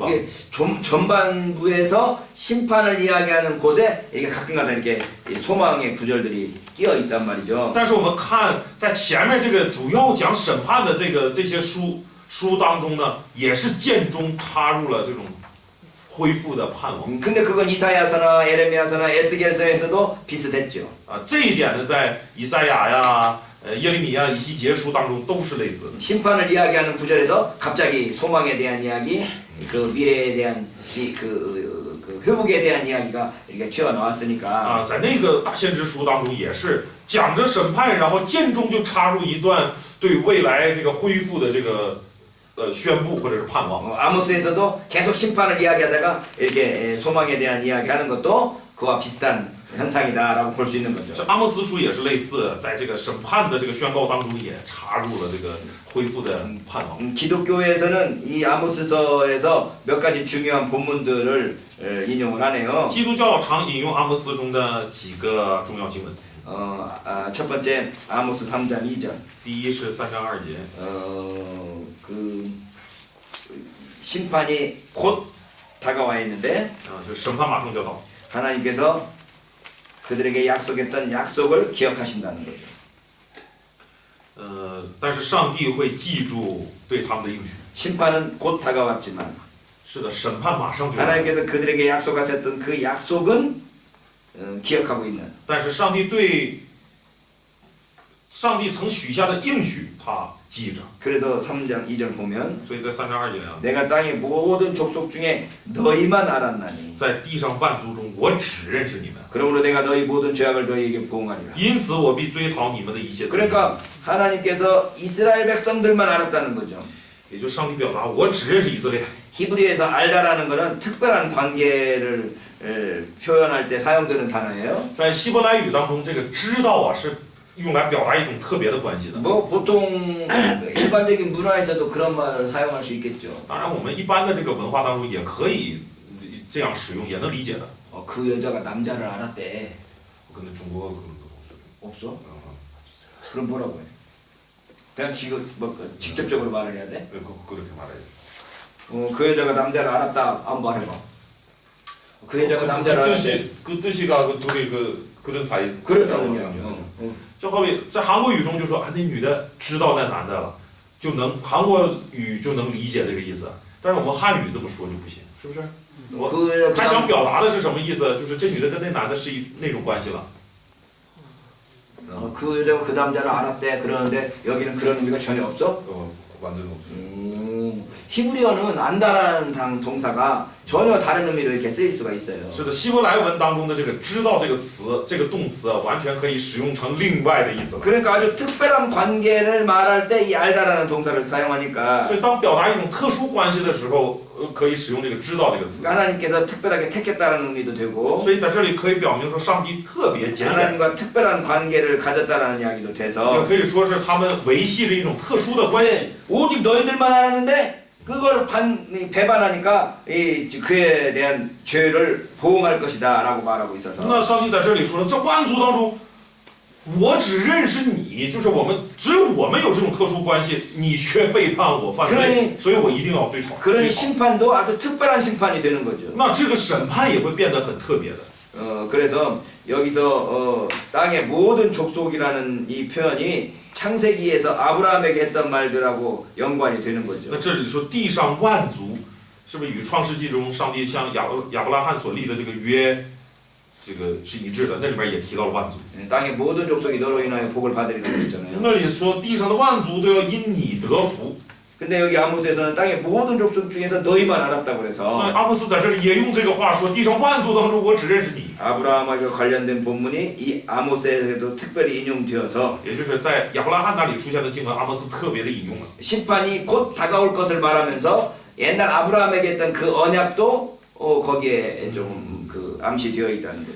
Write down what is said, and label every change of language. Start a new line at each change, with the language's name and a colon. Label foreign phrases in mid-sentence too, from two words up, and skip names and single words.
Korean: 이게 전반부에서 심판을 이야기하는 곳에 이게 가끔가다 이렇게 소망의 구절들이 끼어 있단 말이죠.
Chinese: 但是我们看在前面这个主要讲审判的这些书当中呢，也是间中插入了这种恢复的盼望。
Korean: 근데 그건 이사야서나 에레미야서나 에스겔서에서도 비슷했죠.
Chinese: 啊，这一点呢，在以赛亚呀、耶利米呀、以西结书当中都是类似的。
Korean: 심판을 이야기하는 구절에서 갑자기 소망에 대한 이야기, 그 미래에 대한 그 회복에 대한 이야기가 이렇게 튀어나왔으니까
Chinese: 啊，在那个大先知书当中也是讲着审判，然后间中就插入一段对未来这个恢复的这个宣布或者是盼望。
Korean: 아모스에서도 계속 심판을 이야기하다가 이렇게 소망에 대한 이야기하는 것도 그와 비슷한 현상이다라고 볼 수 있는 거죠.
Chinese: 这阿摩斯书也是类似，在这个审判的这个宣告当中也插入了这个恢复的盼望。
Korean: 기독교에서는 이 아모스서에서 몇 가지 중요한 본문들을 인용을 하네요.
Chinese: 基督教常引用阿摩斯中的几个重要经文。
Korean: 첫 번째 아모스 3장 2절.
Chinese: 第一是3章2节，
Korean: 그 심판이 곧 다가와 있는데
Chinese: 就是审判马上就要到。
Korean: 하나님께서 그들에게 약속했던 약속을 기억하신다는 거죠.
Chinese: 但是上帝会记住对他们的应许。
Korean: 심판은 곧 다가왔지만
Chinese: 是的，审判马上就要到。
Korean: 하나님께서 그들에게 약속하셨던 그 약속은 기억하고 있는.
Chinese: 但是上帝曾许下的应许，他记着。
Korean: 그래서 3장 2절 보면
Chinese: 所以在3章2节啊，
Korean: 내가 땅의 모든 족속 중에 너희만 알았나니
Chinese: 在地上万族中，我只认识你们，
Korean: 그러므로 내가 너희 모든 죄악을 너희에게 보응하리라.
Chinese: 因此我必追讨你们的一切罪。
Korean: 그러니까 하나님께서 이스라엘 백성들만 알았다는 거죠.
Chinese: 也就是上帝表达，我只认识以色列。
Korean: 히브리에서 알다라는 것은 특별한 관계를 표현할 때 사용되는 단어예요.
Chinese: 在希伯来语当中，这个知道啊是用来表达一种特别的关系的。
Korean: 뭐 보통 일반적인 문화에서도 그런 말을 사용할 수 있겠죠.
Chinese: 当然，我们一般的这个文化当中也可以这样使用，也能理解的。
Korean: 그 여자가 남자를 알았대. 근데 중국어 그런 거 없어요. 없어? 그럼 뭐라고 해? 그냥 지금 뭐 직접적으로 말을 해야 돼? 그렇게 말해요. 그 여자가 남자를 알았다. 한번 말해봐. 그 여자가 남자를 알았대. 그 뜻이가 그 둘이 그런 사이. 그렇다는 얘기죠.
Chinese: 就好比在韩国语中就说啊，那女的知道那男的了，就能韩国语就能理解这个意思。但是我们汉语这么说就不行，是不是？他想表达的是什么意思？就是这女的跟那男的是那种关系了。
Korean: 그 여자가 그 남자를 알았대. 그러는데 여기는 그런 의미가 전혀 없어? 완전 없어요. 히브리어는 안다라는 동사가 전혀 다른 의미로 이렇게 쓰일 수가 있어요.
Chinese: 是的，希伯来文当中的这个"知道"这个词，这个动词啊，完全可以使用成另外的意思了。
Korean: 그러니까 아주 특별한 관계를 말할 때 이 알다라는 동사를 사용하니까.
Chinese: 所以当表达一种特殊关系的时候，可以使用这个"知道"这个词。
Korean: 하나님께서 특별하게 택했다는 의미도 되고.
Chinese: 所以在这里可以表明说，上帝特别拣选，
Korean: 하나님과 특별한 관계를 가졌다라는 이야기도
Chinese: 也
Korean: 돼서.
Chinese: 可以说是他们维系着一种特殊的关系。
Korean: 오직 너희들만 알았는데 그걸 배반하니까 그에 대한 죄를 보응할 것이다라고 말하고 있어서.
Chinese: 那上帝在这里说了，这万族当中，我只认识你，就是只有我们有这种特殊关系，你却背叛我犯罪，所以我一定要追讨。
Korean: 그러니 심판도 아주 특별한 심판이 되는 거죠.
Chinese: 那这个审判也会变得很特别的。
Korean: 그래서 여기서 땅의 모든 족속이라는 이 표현이 창세기에서 아브라함에게 했던 말들하고 연관이 되는 거죠.
Chinese: 那这里说地上万族，是不是与创世纪中上帝向亚伯拉罕所立的这个约，这个是一致的？那里面也提到了万族。
Korean: 땅의 모든 족속이 너로 인하여 복을 받으리라고 했잖아요.
Chinese: 那里说地上的万族都要因你得福。
Korean: 근데 여기 아모스에서는 땅의 모든 족속 중에서 너희만 알았다고
Chinese: 那
Korean: 그래서
Chinese: 阿莫斯在这里也用这个话说，地上万族当中我只认识你。
Korean: 아브라함과 관련된 본문이 이 아모스에도 특별히 인용되어서
Chinese: 也就是在亚伯拉罕那里出现的经文，阿莫斯特别的引用了。
Korean: 심판이 곧 다가올 것을 말하면서 옛날 아브라함에게 했던 그 언약도 거기에 좀 암시되어 있다는 거죠.